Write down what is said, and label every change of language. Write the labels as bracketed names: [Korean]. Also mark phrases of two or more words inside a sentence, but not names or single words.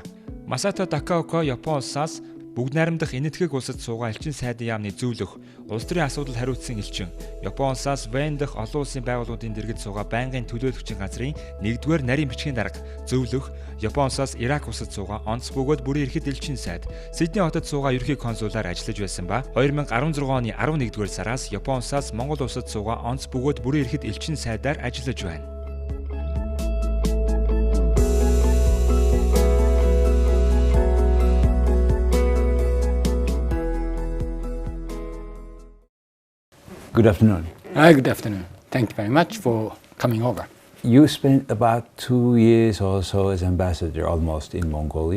[Mongolian] Masato Takaoka Япон улсаас бүгд найрамдах энэтхэг улсад суугаа элчин сайдын яамны зөвлөх, улс төрийн асуудал хариуцсан элчин, Япон улсаас Вен дэх олон улсын байгууллагын дэргэд суугаа байнгын төлөөлөгчийн газрын 1-р нарийн бичгийн дарга, зөвлөх, Япон улсаас Ирак улсад суугаа онц бөгөөд бүрэн эрхт элчин сайд, Сэдний хотод суугаа ерхий консулаар ажиллаж байсан ба 2016 оны 11-р сараас Япон улсаас Монгол улсад суугаа онц бөгөөд бүрэн эрхт элчин сайдаар ажиллаж байна. [English] Good afternoon. Good afternoon. Thank you very much for coming over. You spent about 2 years or so as ambassador almost in Mongolia.